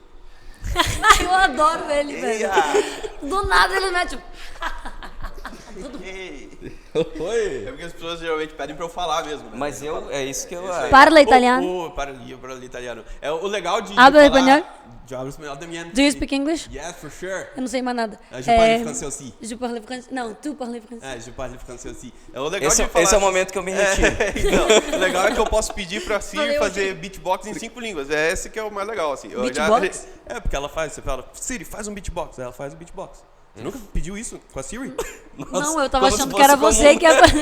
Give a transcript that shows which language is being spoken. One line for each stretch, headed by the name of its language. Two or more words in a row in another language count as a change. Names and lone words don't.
Portuguese: Eu adoro ele, velho. Do nada ele mete. Oi. É porque as pessoas geralmente pedem pra eu falar mesmo, né? Mas é isso que eu...
Italian: Parla italiano. Parla italiano.
Portuguese: É o legal de Habla falar... espanhol? Eu hablo espanhol também.
English: Do you speak English? Yes, for sure.
Portuguese: Eu não sei mais nada.
French: Je parle français aussi. Je parle français. Não, tu parles français. Je parle français aussi.
Portuguese: É o legal Esse, de falar... esse é o momento que eu me retiro. Então, o legal é que eu posso pedir pra Siri Valeu, fazer beatbox em 5 línguas. É esse que é o mais legal, assim. Beatbox? Porque ela faz, você fala, Siri, faz um beatbox. Ela faz o beatbox. Você nunca pediu isso com a Siri? Não, eu tava como achando se que era fosse você que ia...